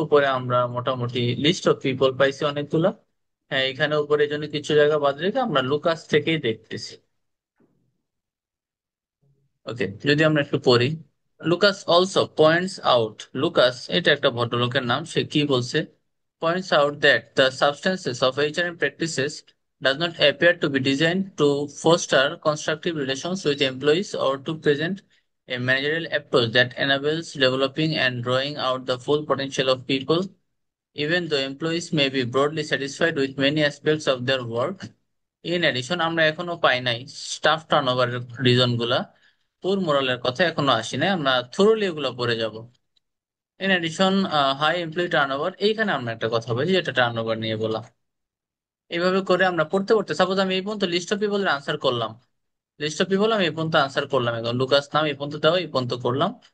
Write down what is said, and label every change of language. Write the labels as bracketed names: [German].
[Bangla] উপরে আমরা মোটামুটি লিস্ট অফ পিপল পাইছি অনেকগুলো। হ্যাঁ, এখানে উপরে এই জন্য কিছু জায়গা বাদ রেখে আমরা লুকাস থেকেই দেখতেছি। ওকে, যদি আমরা একটু পড়ি, Lucas [English] Also points out. [Bangla] Lucas এটা একটা ভদ্রলোকের নাম, সে কি বলছে? [English] Points out that the substances of HRM practices does not appear to be designed to foster constructive relations with employees or to present a managerial approach that enables developing and drawing out the full potential of people, even though employees may be broadly satisfied with many aspects of their work. In addition, [Bangla] আমরা এখনো পাই নাই staff turnover reason গুলা। পুর মোরালের কথা এখনো আসি নাই, আমরা থোরলি এগুলো পড়ে যাব। In addition, high employee turnover, এইখানে আমরা একটা কথা বলছি যেটা টার্নওভার নিয়ে বলা। এইভাবে করে আমরা পড়তে পড়তে, সাপোজ আমি এই পর্যন্ত লিস্ট অফ পিপল আনসার করলাম, লিস্ট অফ পিপল আমি এই পর্যন্ত আনসার করলাম, এখন লুকাস নাম এই পর্যন্ত দেওয়া, এই পর্যন্ত করলাম।